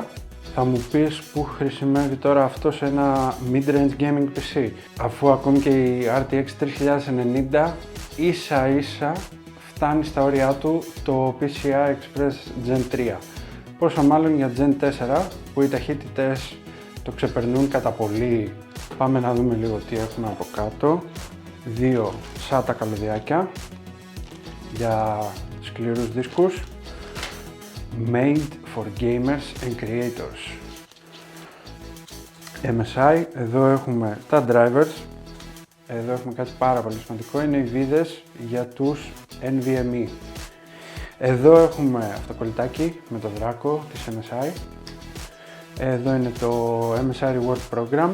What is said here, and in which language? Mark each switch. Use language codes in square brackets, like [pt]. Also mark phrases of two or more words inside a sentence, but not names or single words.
[el] Θα μου πεις που χρησιμεύει τώρα αυτό σε ένα [en] mid-range gaming PC, [el] αφού ακόμη και η RTX 3090 ίσα ίσα φτάνει στα όρια του το PCI Express Gen 3. Πόσο μάλλον για Gen 4, που οι ταχύτητες το ξεπερνούν κατά πολύ. Πάμε να δούμε λίγο τι έχουμε από κάτω. Δύο SATA καλωδιάκια για σκληρούς δίσκους. [en] Made for gamers and creators. [el] MSI, εδώ έχουμε τα drivers. Εδώ έχουμε κάτι πάρα πολύ σημαντικό, είναι οι βίδες για τους NVMe. Εδώ έχουμε αυτοκολλητάκι με το δράκο της MSI. Εδώ είναι το MSI Reward Program.